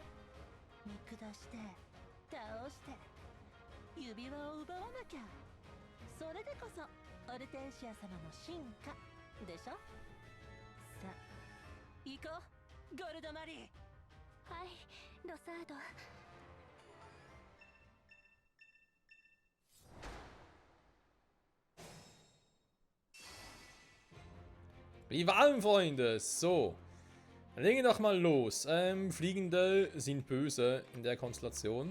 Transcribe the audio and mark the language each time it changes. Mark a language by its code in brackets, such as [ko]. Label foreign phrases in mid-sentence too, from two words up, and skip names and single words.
[ja] 見下して倒して指輪を奪わなきゃ。それでこそオルテンシア様の進化でしょ。さあ行こう、ゴルドマリー。はい、ロサード。 [de] Wie warm, Freunde. So. Dann legen wir doch mal los. Fliegende sind böse in der Konstellation.